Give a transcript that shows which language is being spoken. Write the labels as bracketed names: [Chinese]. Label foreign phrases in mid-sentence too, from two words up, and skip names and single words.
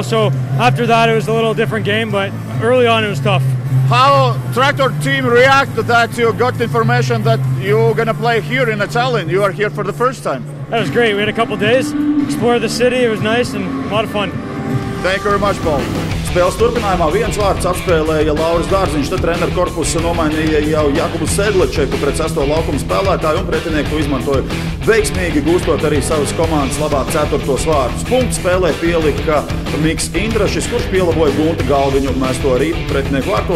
[English] So after that, it was a little different game, but early on, it was tough. How Tractor team reacted that you got information that you're gonna play here in Tallinn? You are here for the first time. That was great. We had a couple days, explored the city. It was nice and a lot of fun. Thank you very much, Paul. [Latvian] Spēles turpinājumā viens vārds apspēlēja Lauris Dārziņš, tad treneru korpusu nomainīja jau Jakubu Sedlečeku pret 6. laukuma spēlētāju, un pretinieku to izmantoja veiksmīgi, gūstot arī savas komandas labā 4. vārdus. Punkts spēlē pielika Miks Indrašis, kurš pielaboja Gunta Galviņu mesto rīpu pretinieku vārtos.